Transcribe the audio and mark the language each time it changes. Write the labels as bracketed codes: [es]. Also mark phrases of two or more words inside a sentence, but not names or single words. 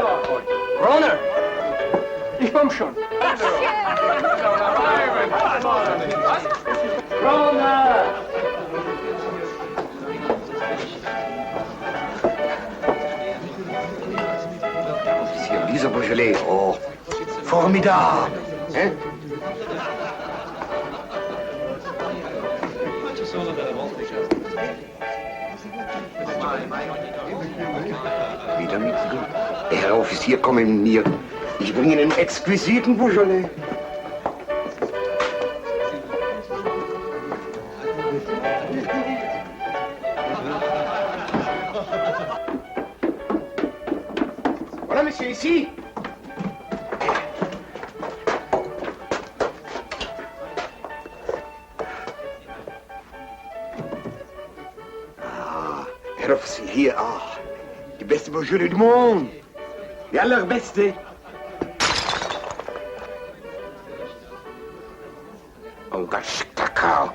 [de] Runner! Ich komm schon. Runner! Monsieur, dieser Beaujolais, oh, formidable. Hein? Wieder mit Glück. Herr Offizier, komm mit mir. Ich bringe Ihnen einen exquisiten Beaujolais. [fr] Voilà, monsieur, ici. [de] Ah, Herr Offizier, hier, die beste Beaujolais [fr] du monde. [de] Die allerbeste. Ungeschickter Kerl.